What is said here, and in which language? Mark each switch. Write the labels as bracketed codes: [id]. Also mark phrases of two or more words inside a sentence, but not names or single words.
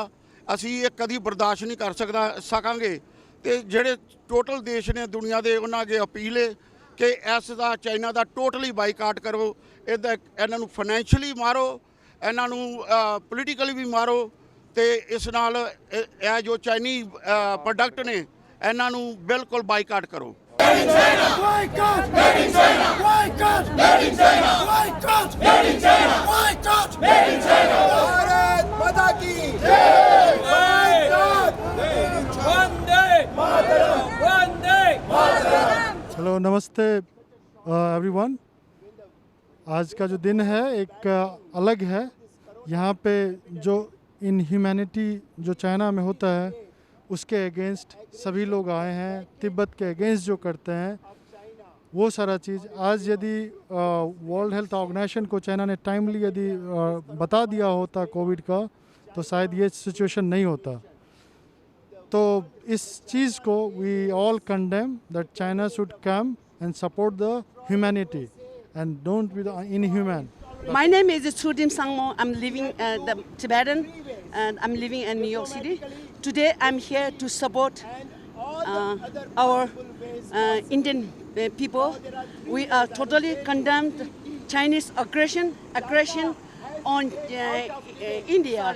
[pa] ਅਸੀਂ ਇਹ ਕਦੀ ਬਰਦਾਸ਼ਤ ਨਹੀਂ ਕਰ ਸਕਾਂਗੇ ਤੇ ਜਿਹੜੇ ਟੋਟਲ ਦੇਸ਼ ਨੇ ਦੁਨੀਆ ਦੇ ਉਹਨਾਂ ਅੱਗੇ ਅਪੀਲ ਹੈ ਕਿ ਇਸ ਦਾ ਚਾਈਨਾ ਦਾ [en] totally boycott [pa] ਕਰੋ। ਇਹਨਾਂ ਨੂੰ ਫਾਈਨੈਂਸ਼ੀਅਲੀ ਮਾਰੋ, ਇਹਨਾਂ ਨੂੰ ਪੋਲੀਟੀਕਲੀ ਵੀ ਮਾਰੋ ਤੇ ਇਸ ਨਾਲ ਇਹ ਜੋ [en] Chinese product [pa] ਨੇ ਇਹਨਾਂ ਨੂੰ ਬਿਲਕੁਲ ਬਾਈਕਾਟ ਕਰੋ। [en] Boycott! Made in China! Boycott! Made in China! Boycott! Made in China! Boycott! Made in China! [hi] भारत माता की जय! Boycott! वंदे मातरम्! वंदे मातरम्! हेलो नमस्ते एवरीवन। आज का जो दिन है एक अलग है। यहाँ पे जो इनह्यूमैनिटी जो चाइना में होता है उसके अगेंस्ट सभी लोग आए हैं। तिब्बत के अगेंस्ट जो करते हैं वो सारा चीज़ आज यदि वर्ल्ड हेल्थ ऑर्गेनाइजेशन को चाइना ने टाइमली यदि बता दिया होता कोविड का तो शायद ये सिचुएशन नहीं होता। तो इस चीज़ को [en] we all condemn that China should come and support the humanity and don't be inhuman. My name is Sudim Sangmo. I'm living the Tibetan and I'm living in New York City. Today I'm here to support our Indian people. We are totally condemned Chinese aggression on India.